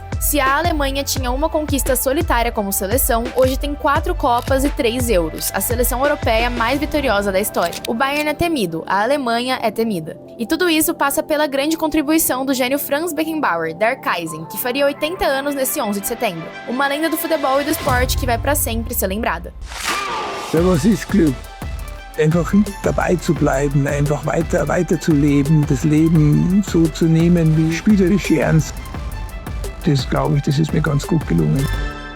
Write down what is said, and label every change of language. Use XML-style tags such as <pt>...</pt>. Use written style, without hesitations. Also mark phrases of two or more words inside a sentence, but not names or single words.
<pt>Se a Alemanha tinha uma conquista solitária como seleção, hoje tem 4 Copas e 3 Euros, a seleção europeia mais vitoriosa da história. O Bayern é temido, a Alemanha é temida. E tudo isso passa pela grande contribuição do gênio Franz Beckenbauer,</pt> <de>der Kaizen,</de> <pt>que faria 80 anos nesse 11 de setembro. Uma lenda do futebol e do esporte que vai pra sempre ser lembrada.</pt> <de>Was ist Glück? Einfach dabei zu bleiben, einfach weiter zu leben, das Leben so zu nehmen wie spielerisch ernst. Das glaube ich, das ist mir ganz gut gelungen.</de>